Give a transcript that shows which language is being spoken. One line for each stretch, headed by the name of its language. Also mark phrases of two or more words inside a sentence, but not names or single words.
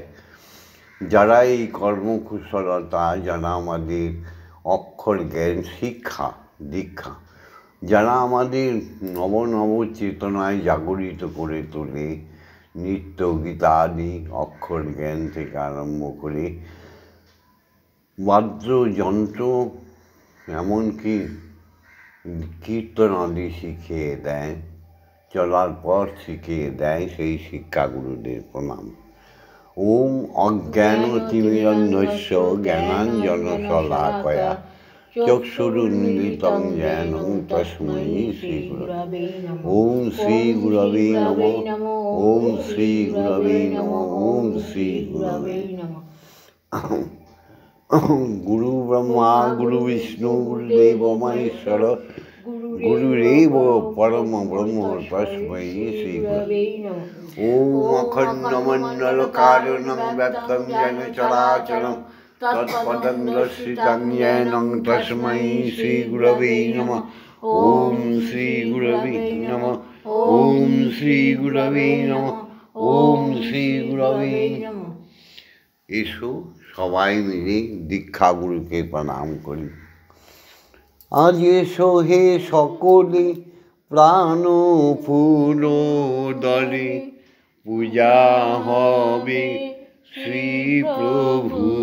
Bangla: যারা এই কর্মকুশলতা, যারা আমাদের অক্ষর জ্ঞান শিক্ষা দীক্ষা, যারা আমাদের নব নব চেতনায় জাগরিত করে তোলে, নিত্য গীতা আদি অক্ষর জ্ঞান থেকে আরম্ভ করে বাদ্যযন্ত্র এমনকি কীর্তন আদি শিখিয়ে দেয়, চলার পর শিখিয়ে দেয়, সেই শিক্ষাগুরুদের প্রণাম।
Sanskrit: ওম অজ্ঞানতিমিরন্ধস্য জ্ঞানাঞ্জনশলাকয়া চক্ষুরুন্মিলিतं येन তস্मै শ্রীগুরবে নমঃ। ওম শ্রীগুরবে নমঃ। ওম শ্রীগুরবে নমঃ। ওম শ্রীগুরবে নমঃ। গুরু ব্রহ্মা গুরু বিষ্ণু গুরুদেব মহেশ্বর গুরুরেব পরম ব্রহ্ম তস্मै শ্রীগুরবে নমঃ। ওম অখণ্ডমণ্ডলকারণং ব্যক্তং যেন চরাচরং তৎপদং দর্শিতং येन তস্मै শ্রীগুরবে নমঃ। ওম শ্রীগুরবে নমঃ। ওম শ্রীগুরবে নমঃ। ওম শ্রীগুরবে নমঃ।
Bangla: এসো সবাই মিলে দীক্ষাগুরুকে প্রণাম করি। আজ এসো হে সকলে প্রাণ ফুল দলে, পূজা হবে শ্রী প্রভু।